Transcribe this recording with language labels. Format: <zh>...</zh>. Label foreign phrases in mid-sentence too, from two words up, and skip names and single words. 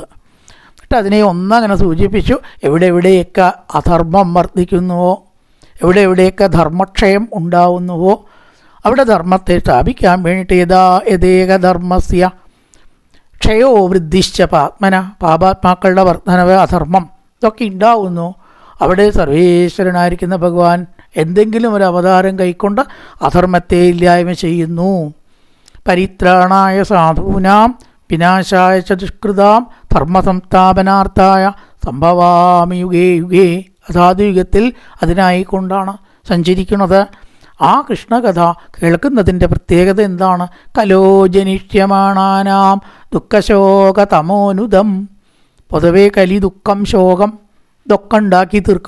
<ml>എന്നിട്ട് അതിനെ ഒന്നങ്ങനെ സൂചിപ്പിച്ചു. എവിടെയൊക്കെ അധർമ്മം വർദ്ധിക്കുന്നുവോ, എവിടെയൊക്കെ ധർമ്മക്ഷയം ഉണ്ടാവുന്നുവോ അവിടെ ധർമ്മത്തെ സ്ഥാപിക്കാൻ വേണ്ടിയിട്ട്</ml> <sa>യഥേകധർമ്മസ്യ ക്ഷയോ വൃദ്ധിശ്ച പാത്മന,</sa> <ml>പാപാത്മാക്കളുടെ വർധനവ്, അധർമ്മം ഇതൊക്കെ ഉണ്ടാവുന്നു. അവിടെ സർവേശ്വരനായിരിക്കുന്ന ഭഗവാൻ എന്തെങ്കിലും ഒരു അവതാരം കൈക്കൊണ്ട് അധർമ്മത്തെ ഇല്ലായ്മ ചെയ്യുന്നു.</ml> <sa>പരിത്രാണായ സാധൂനാം വിനാശായ ച ദുഷ്കൃതാം ധർമ്മസംസ്ഥാപനാർത്ഥായ സംഭവാമി യുഗേ യുഗേ.</sa> <ml>അസാധുയുഗത്തിൽ അതിനായിക്കൊണ്ടാണ് സഞ്ചരിക്കുന്നത്. ആ കൃഷ്ണകഥ കേൾക്കുന്നതിൻ്റെ പ്രത്യേകത എന്താണ്?</ml> <sa>കലോ ജനിഷ്യമാണാനാം ദുഃഖശോകതമോനുദം</sa> <ml>പൊതുവേ കലി ദുഃഖം ശോകം ഇതൊക്കെ ഉണ്ടാക്കി തീർക്കും.</ml>